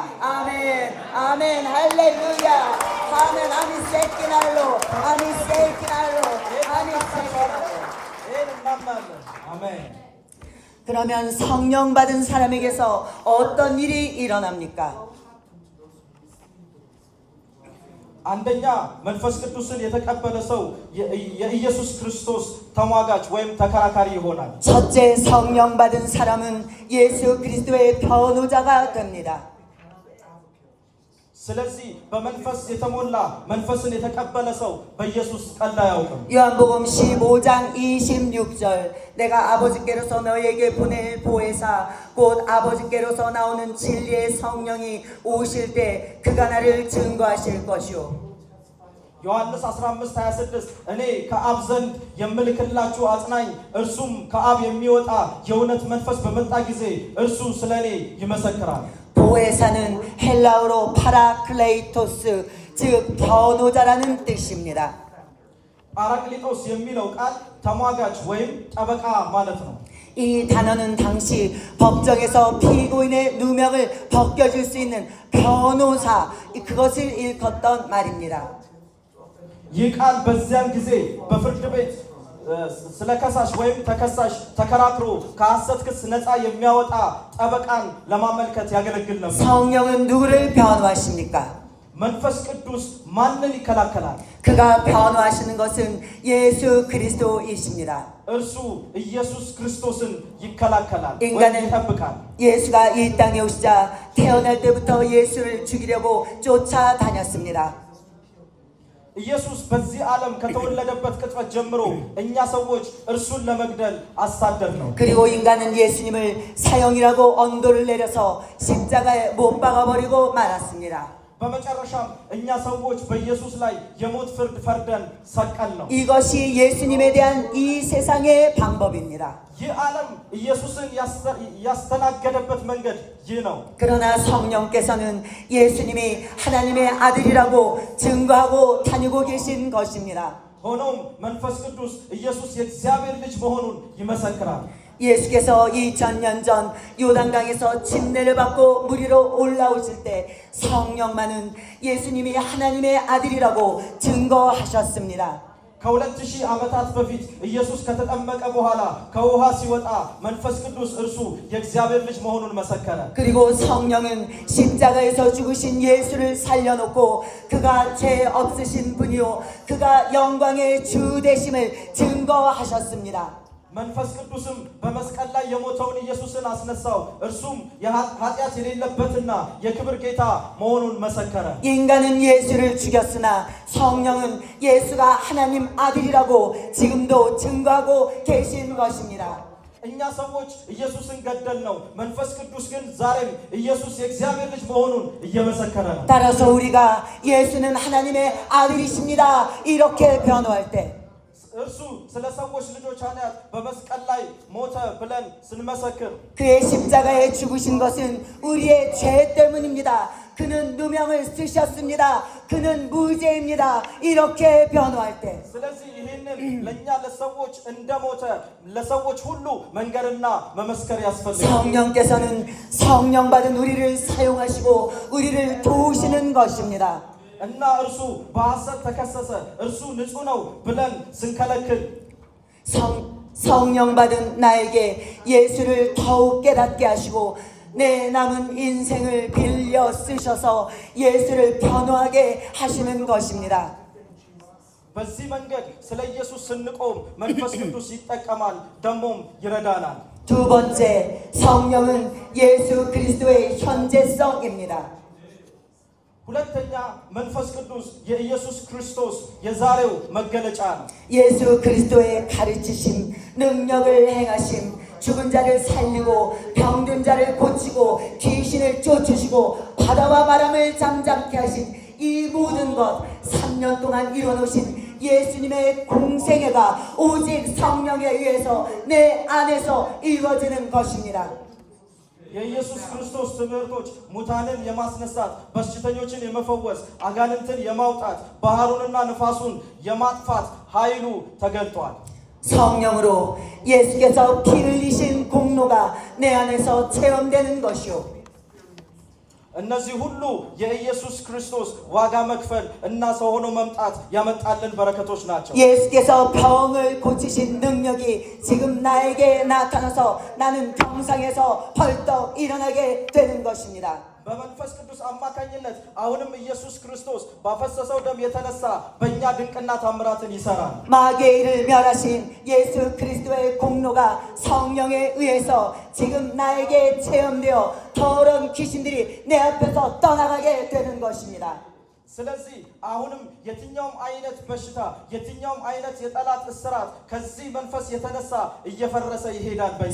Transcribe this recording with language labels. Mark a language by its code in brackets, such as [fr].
[ko] 아멘 아멘 할렐루야 아멘 아미 세키날로 아미 세키날로 아미 세키날로. [am] ይሄን እናምናለን። አሜን። [ko] 그러면 성령 받은 사람에게서 어떤 일이 일어납니까? [am] አንደኛ መንፈስ ቅዱስን የተቀበለ ሰው የኢየሱስ ክርስቶስ ተሟጋች ወይም ተከራካሪ ይሆናል። [ko] 첫째 성령 받은 사람은 예수 그리스도의 변호자가 됩니다. [am] ስለዚህ በመንፈስ የተሞላ መንፈስን የተቀበለ ሰው በኢየሱስ ቀልድ አያውቅም። [ko] 요한복음 15장 26절 내가 아버지께로서 너희에게 보낼 보혜사 곧 아버지께로서 나오는 진리의 성령이 오실 때 그가 나를 증거하실 것이요. [am] ዮሐንስ 15:26 እኔ ከአብ ዘንድ የምልክላችሁ አጽናኝ እርሱም ከአብ የሚወጣ የእውነት መንፈስ በመጣ ጊዜ እርሱ ስለኔ ይመሰክራል። [ko] 보혜사는 헬라어로 파라클레이토스 즉 변호자라는 뜻입니다. [am] ፓራክሊጦስ የሚለው ቃል ተሟጋች ወይም ጠበቃ ማለት ነው። [ko] 이 단어는 당시 법정에서 피고인의 누명을 벗겨줄 수 있는 변호사 그것을 일컫던 말입니다. [am] ይህ ቃል በዚያን ጊዜ በፍርድ ቤት ስለ ከሳሽ ወይም ተከሳሽ ተከራክሮ ከሐሰት ክስ ነፃ የሚያወጣ ጠበቃን ለማመልከት ያገለግል ነበር። [ko] 성령은 누구를 변호하십니까? [am] መንፈስ ቅዱስ ማንን ይከላከላል? [ko] 그가 변호하시는 것은 예수 그리스도이십니다. [am] እርሱ ኢየሱስ ክርስቶስን ይከላከላል ወይ [ko] 인간은 [am] ይጠብቃል። [ko] 예수가 이 땅에 오시자 태어날 때부터 예수를 죽이려고 쫓아다녔습니다. [am] ኢየሱስ በዚህ ዓለም ከተወለደበት ቅጽበት ጀምሮ እኛ ሰዎች እርሱን ለመግደል አሳደድ ነው። [ko] 그리고 인간은 예수님을 사형이라고 언도를 내려서 십자가에 못 박아버리고 말았습니다. [am] በመጨረሻም እኛ ሰዎች በኢየሱስ ላይ የሞት ፍርድ ፈርደን ሰቀል ነው። [ko] 이것이 예수님에 대한 이 세상의 방법입니다. [am] ይህ ዓለም ኢየሱስን ያስተናገደበት መንገድ ይህ ነው። [ko] 그러나 성령께서는 예수님이 하나님의 아들이라고 증거하고 다니고 계신 것입니다. [am] ሆኖም መንፈስ ቅዱስ ኢየሱስ የእግዚአብሔር ልጅ መሆኑን ይመሰክራል። [ko] 예수께서 2000년 전 요단강에서 침례를 받고 물 위로 올라오실 때 성령만은 예수님이 하나님의 아들이라고 증거하셨습니다. [am] ከ2000 ዓመታት በፊት ኢየሱስ ከተጠመቀ በኋላ ከውሃ ሲወጣ መንፈስ ቅዱስ እርሱ የእግዚአብሔር ልጅ መሆኑን መሰከረ። [ko] 그리고 성령은 십자가에서 죽으신 예수를 살려놓고 그가 죄 없으신 분이요 그가 영광의 주 되심을 증거하셨습니다. [am] መንፈስ ቅዱስም በመስቀል ላይ የሞተውን ኢየሱስን አስነሳው። እርሱም ኃጢአት የሌለበትና የክብር ጌታ መሆኑን መሰከረ። [ko] 인간은 예수를 죽였으나 성령은 예수가 하나님 아들이라고 지금도 증거하고 계신 것입니다. [am] እኛ ሰዎች ኢየሱስን ገደል ነው። መንፈስ ቅዱስ ግን ዛሬም ኢየሱስ የእግዚአብሔር ልጅ መሆኑን እየመሰከረ ነው። [ko] 따라서 우리가 예수는 하나님의 아들이십니다 이렇게 변호할 때 [am] እርሱ ስለ ሰዎች ልጆች ኃጢአት በመስቀል ላይ ሞተ ብለን ስንመሰክር [ko] 그의 십자가에 죽으신 것은 우리의 죄 때문입니다. 그는 누명을 쓰셨습니다. 그는 무죄입니다. 이렇게 변호할 때 [am] ስለዚህ ይህንን ለእኛ ለሰዎች እንደሞተ ለሰዎች ሁሉ መንገርና መመስከር ያስፈልጋል። [ko] 성령께서는 성령 받은 우리를 사용하시고 우리를 도우시는 것입니다. [am] እና እርሱ በሐሰት ተከሰሰ እርሱ ንጹህ ነው ብለን ስንከለክል [ko] 성령 받은 나에게 예수를 더욱 깨닫게 하시고 내 남은 인생을 빌려 쓰셔서 예수를 변호하게 하시는 것입니다. [am] በዚህ መንገድ ስለ ኢየሱስ ስንቆም መንፈስ ቅዱስ ይጠቀማል ደሞም ይረዳናል። [ko] 두 번째, 성령은 예수 그리스도의 현재성입니다. [am] ሁለተኛ መንፈስ ቅዱስ የኢየሱስ ክርስቶስ የዛሬው መገለጫ ነው። [ko] 예수 그리스도의 가르치심, 능력을 행하심, 죽은 자를 살리고 병든 자를 고치고 귀신을 쫓으시고 바다와 바람을 잠잠케 하신 이 모든 것 3년 동안 이뤄놓으신 예수님의 공생애가 오직 성령에 의해서 내 안에서 이루어지는 것입니다. [am] የኢየሱስ ክርስቶስ ትምህርቶች ሙታንን የማስነሳት በሽተኞችን የመፈወስ አጋንንትን የማውጣት ባህሩንና ንፋሱን የማጥፋት ኃይሉ ተገልጧል። [ko] 성령으로 예수께서 피 흘리신 공로가 내 안에서 체험되는 것이요. [am] እነዚህ ሁሉ የኢየሱስ ክርስቶስ ዋጋ መክፈል እና ሰው ሆኖ መምጣት ያመጣልን በረከቶች ናቸው። [ko] 예수께서 병을 고치신 능력이 지금 나에게 나타나서 나는 병상에서 벌떡 일어나게 되는 것입니다. [am] በመንፈስ ቅዱስ አማካኝነት አሁንም ኢየሱስ ክርስቶስ ባፈሰሰው ደም የተነሳ በእኛ ድንቅና ታምራትን ይሰራል። [ko] 마귀를 멸하신 예수 그리스도의 공로가 성령에 의해서 지금 나에게 체험되어 더러운 귀신들이 내 앞에서 떠나가게 되는 것입니다. [am] ስለዚህ አሁንም የትኛውም አይነት በሽታ የትኛውም አይነት የጠላት እስራት ከዚህ መንፈስ የተነሳ እየፈረሰ ይሄዳል።